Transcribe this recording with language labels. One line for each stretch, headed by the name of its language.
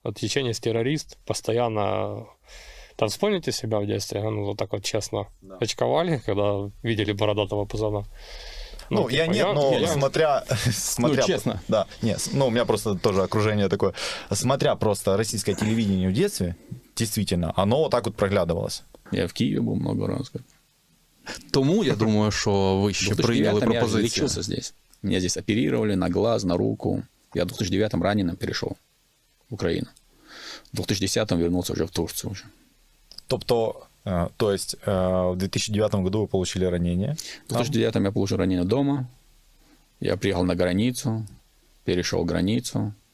Russian: Чеченец террорист, постоянно... Там вспомните себя в детстве, вот так вот честно очковали, когда видели бородатого пацана. Смотря... честно. Да, нет, у меня просто тоже окружение такое. Смотря просто российское телевидение в детстве, действительно, оно вот так вот проглядывалось. Я в Киеве был много раз.
Ukrainian: Тому, я думаю, що ви ще прийняли пропозицію.
Russian: Я лечился здесь. Меня здесь оперировали на глаз, на руку. Я в 2009-м раненым перешел в Украину. В 2010-м вернулся уже в Турцию. То есть в 2009 году вы получили ранение? В 2009-м я получил ранение дома. Я приехал на границу, перешел границу.